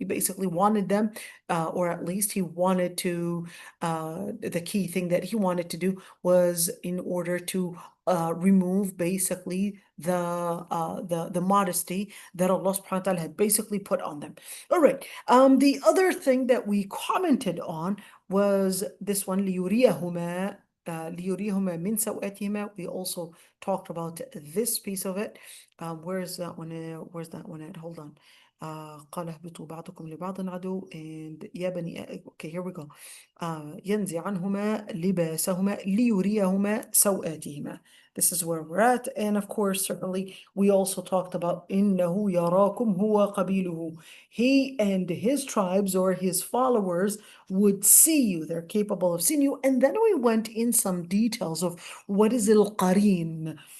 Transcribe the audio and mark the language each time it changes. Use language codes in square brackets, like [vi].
[en] He basically wanted them, or at least he wanted to, the key thing that he wanted to do was in order to remove basically the modesty that Allah subhanahu wa ta'ala had basically put on them. All right. The other thing that we commented on was this one, [ar] ليريهما ليريهما من سوآتهما. [en] We also talked about this piece of it. Where's that one? Where's that one at? Hold on. [ar] قال اهبطوا بعضكم لبعض عدو. [en] And [ar] يا بني, [en] okay, here we go. [ar] ينزع عنهما لباسهما ليريهما سوآتهما. [en] This is where we're at. And of course, certainly, we also talked about [ar] إنه يراكم هو قبيله. [en] He and his tribes or his followers would see you. They're capable of seeing you. And then we went in some details of what is al-qarin.